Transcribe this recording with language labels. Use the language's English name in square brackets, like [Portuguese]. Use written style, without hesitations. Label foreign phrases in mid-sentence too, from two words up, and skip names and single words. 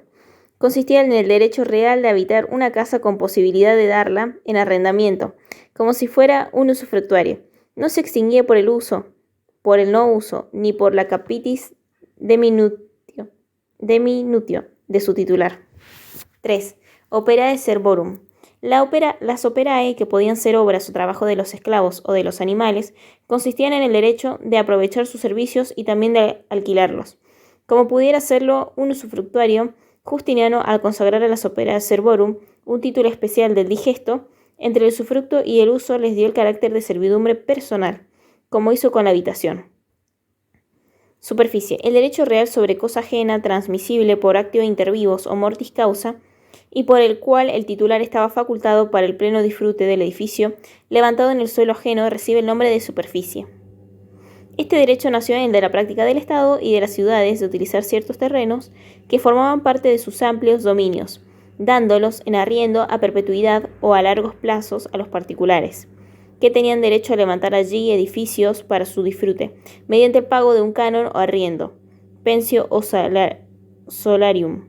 [Spanish] Consistía en el derecho real de habitar una casa con posibilidad de darla en arrendamiento, como si fuera un usufructuario. No se extinguía por el uso, por el no uso, ni por la [Latin] capitis de minutio [Spanish] de su titular. 3. [Latin] Operae servorum. [Spanish] Las operae, que podían ser obras o trabajo de los esclavos o de los animales, consistían en el derecho de aprovechar sus servicios y también de alquilarlos, como pudiera hacerlo un usufructuario. Justiniano, al consagrar a las [Latin] operae servorum [Spanish] un título especial del digesto, entre el usufructo y el uso les dio el carácter de servidumbre personal, como hizo con la habitación. Superficie. El derecho real sobre cosa ajena, transmisible por [Latin] actio inter vivos [Spanish] o [Latin] mortis causa, [Spanish] y por el cual el titular estaba facultado para el pleno disfrute del edificio levantado en el suelo ajeno, recibe el nombre de superficie. Este derecho nació en el de la práctica del Estado y de las ciudades de utilizar ciertos terrenos que formaban parte de sus amplios dominios, dándolos en arriendo a perpetuidad o a largos plazos a los particulares, que tenían derecho a levantar allí edificios para su disfrute, mediante el pago de un canon o arriendo, pensio o solarium.